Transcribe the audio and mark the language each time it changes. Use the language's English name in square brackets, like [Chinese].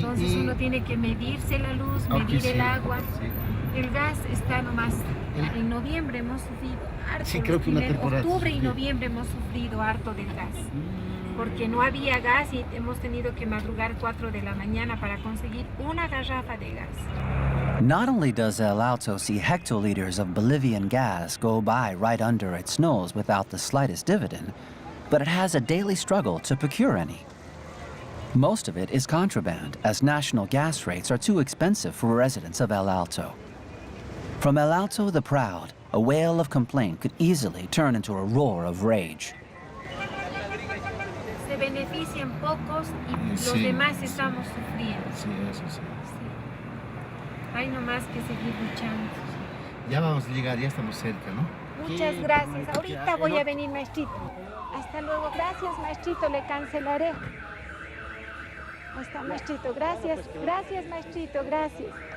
[Spanish] entonces uno tiene que medirse la luz, medir el agua. Sí. El gas está nomás. En noviembre hemos sufrido harto. Sí, creo que una temporada. Octubre y noviembre hemos sufrido harto del gas. Porque no había gas y hemos tenido que madrugar 4 de la mañana para conseguir una garrafa de gas. [English] Not only does El Alto see hectoliters of Bolivian gas go by right under its nose without the slightest dividend, but it has a daily struggle to procure any. Most of it is contraband, as national gas rates are too expensive for residents of El Alto. From El Alto the Proud, a wail of complaint could easily turn into a roar of rage. [Spanish] Se benefician pocos y los demás estamos sufriendo. Sí, eso sí. Hay nomás que seguir luchando. Ya vamos a llegar, ya estamos cerca, ¿no? Muchas gracias. Ahorita voy a venir, maestrito. Hasta luego. Gracias, maestrito. Le cancelaré. Ahí está, maestrito. Gracias. Gracias, maestrito. Gracias.